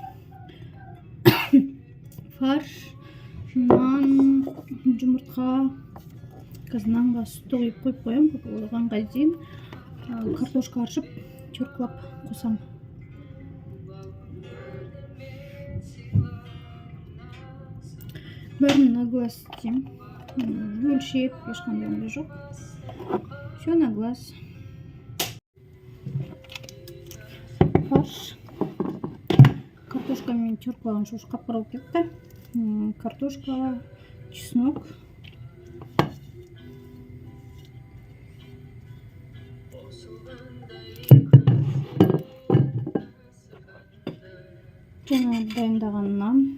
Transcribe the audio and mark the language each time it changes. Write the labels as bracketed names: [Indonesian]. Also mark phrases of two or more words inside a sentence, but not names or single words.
[Kazakh] Фарш, нан, жұмыртқа. Қазір нанға сүтті құйып қоямын. Оғанға дейін картошка аршып, теркілап қосамын. Бәрін [Russian] на глаз [Kazakh] істеймін. Өлшеп, ешқандай ондай жоқ. [Russian] Все на глаз. [Kazakh] Фарш. Картошка мен теркілаған шош қап-қара болып кетті. Картошка, чеснок. Жаңа дайындаған нан.